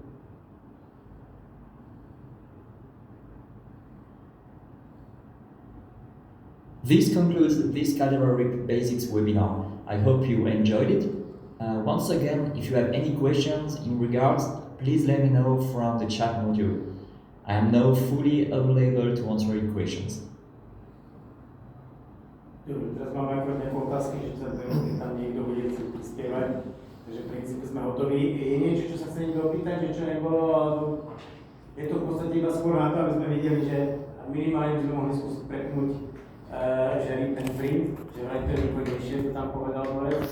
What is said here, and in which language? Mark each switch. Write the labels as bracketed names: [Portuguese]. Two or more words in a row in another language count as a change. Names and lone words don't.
[English] This concludes this Caldera Rig Basics webinar. I hope you enjoyed it. Once again, if you have any questions in regards, please let me know from the chat module. I am now fully available to answer your questions. [Slovak] Dobre, teraz máme akorát nejaké otázky, že sa tam niekto bude chcieť prispievať, takže v princípe sme hotoví. Je niečo, čo sa chce niekto opýtať, že čo nebolo, alebo Je to v podstate iba skôr na to, aby sme videli, že minimálne by sme mohli skúsiť prepnúť, že ten print, že vraj to je rýchlejšie, to tam povedal Borec.